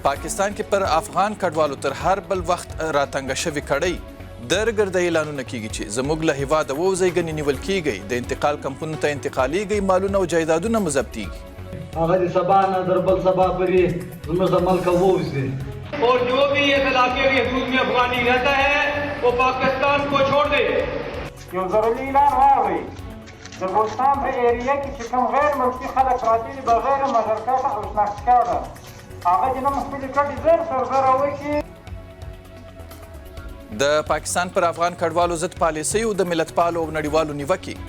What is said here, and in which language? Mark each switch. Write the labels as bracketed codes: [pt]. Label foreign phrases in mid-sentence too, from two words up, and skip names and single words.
[ps] پاکستان کې پر افغان کډوالو تر هر بل وخت راتنګه شوې کړۍ درګرده اعلانونه کیږي چې زموږ له هیواده ووځئ ګنې نیول کیږئ، د انتقال کمپونو ته انتقالیږئ، مالونه او جایدادونه مو ضبطیږي. هغه د سبا نه در بل سبا پورې زموږ د ملکه ووځي [ur] اور جو بھی اس علاقے کی حدود میں افغانی رہتا ہے وہ پاکستان کو چھوڑ دے. [ps] یو ضروري اعلان واورئ د بلوچستان په ایریا کې چې کوم غیر ملکي خلک راځي بغیر مشارکت او شناختکاره هغه دې نه خپلې کډې زر سربره وکړي. د پاکستان پر افغان کډوالو ضد پالیسیو د ملتپالو او نړیوالو نیوکې.